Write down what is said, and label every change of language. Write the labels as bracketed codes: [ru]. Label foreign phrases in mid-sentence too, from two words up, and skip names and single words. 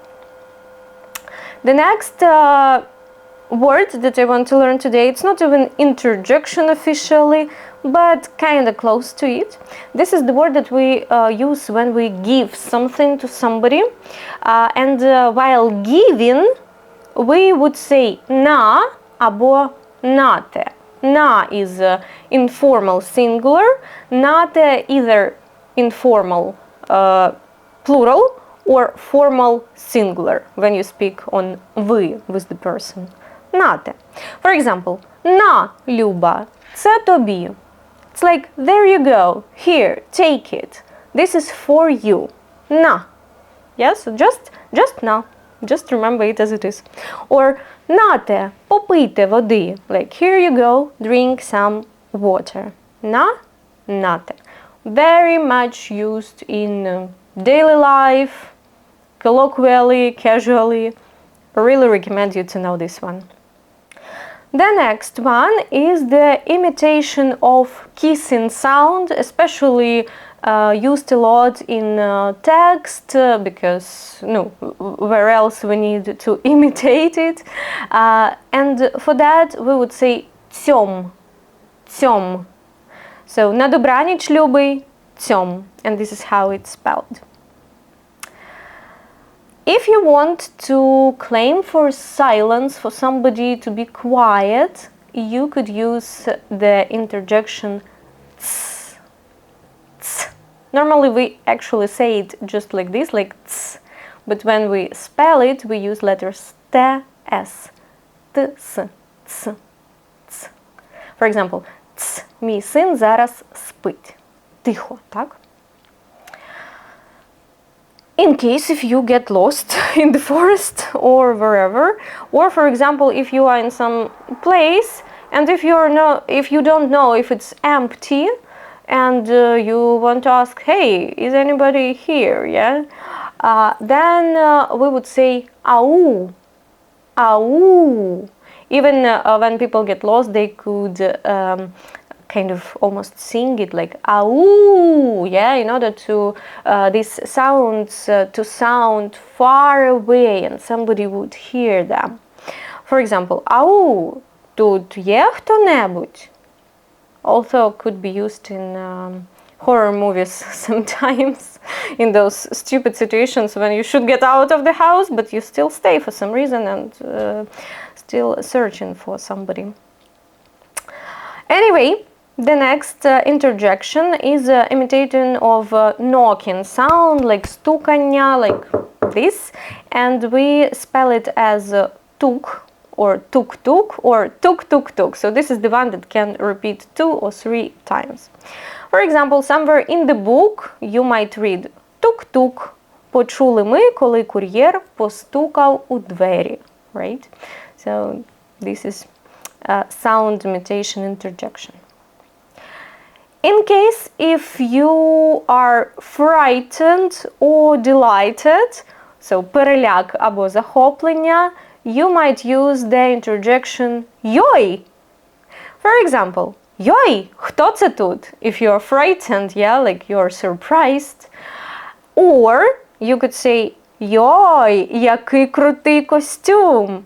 [en] The next word that I want to learn today, it's not even interjection officially, but kind of close to it. This is the word that we use when we give something to somebody. And while giving, we would say [uk] на або нате. [en] На is informal singular, нате either informal plural or formal singular when you speak on ви with the person. Нате. For example, [uk] На, Люба, це тобі. [en] It's like, there you go, here, take it. This is for you. На. Yes, just на. Just remember it as it is. [uk] Or нате, попийте води. [en] Like, here you go, drink some water. [uk] На, нате. [en] Very much used in daily life, colloquially, casually. I really recommend you to know this one. The next one is the imitation of kissing sound, especially used a lot in text because where else we need to imitate it. And for that we would say [uk] цьом, цьом. So на добраніч, любий, цьом. [en] And this is how it's spelled. If you want to claim for silence, for somebody to be quiet, you could use the interjection ts, ts. Normally we actually say it just like this, like ts, but when we spell it, we use letters t, s, t, s, ts, ts. For example, [uk] ц, мій син зараз спить. Тихо, так? [en] In case if you get lost in the forest or wherever, or for example, if you are in some place and if you don't know if it's empty and you want to ask, hey, is anybody here? Yeah, then we would say au, au. Even when people get lost, they could kind of almost sing it like au, yeah, in order to these sounds to sound far away and somebody would hear them. For example, [uk] au, тут є хто-небудь? [en] Also could be used in horror movies sometimes, in those stupid situations when you should get out of the house but you still stay for some reason and still searching for somebody. Anyway, the next interjection is imitating of knocking sound, like стукання, like this, and we spell it as тук, or тук-тук, or тук-тук-тук. So this is the one that can repeat 2 or 3 times. For example, somewhere in the book you might read тук-тук. [uk] Почули ми, коли кур'єр постукав у двері. [en] Right? So this is sound imitation interjection. In case if you are frightened or delighted, so [uk] переляк або захоплення, [en] you might use the interjection йой. For example, [uk] йой, хто це тут? [en] If you are frightened, yeah, like you are surprised. Or you could say [uk] йой, який крутий костюм.